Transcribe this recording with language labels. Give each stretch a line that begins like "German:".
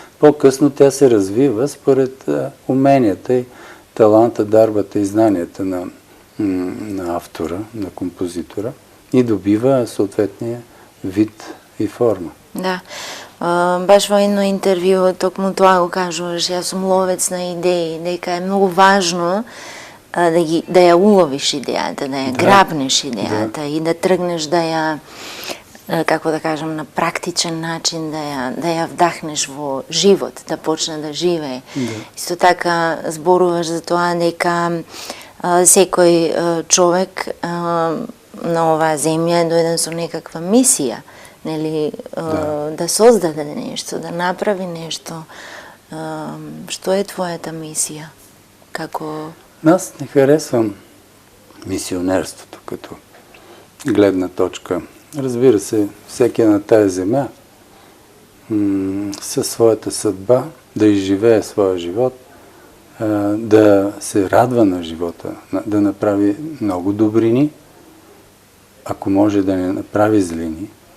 Bulgarian: По-късно тя се развива според уменията и таланта, дарбата и знанията на автора, на композитора и добива съответния вид и форма. Да.
Macedonian: Баш во едно интервју токму тоа го кажуваш, јас сум ловец на идеи, дека е многу важно да ја уловиш идејата, да ја грабнеш идејата и да тргнеш да ја, како да кажам, на практичен начин да ја вдахнеш во живот, да почне да живее. Исто така зборуваш за тоа дека секој човек на оваа земја е дојден со некаква мисија, нели, да создаде нешто, да направи нешто. Што е твојата мисија? Како...
Bulgarian: Аз не харесвам мисионерството като гледна точка. Разбира се, всеки на тая земя със своята съдба да изживее своя живот, да се радва на живота, да направи много добрини, ако може да не направи злини,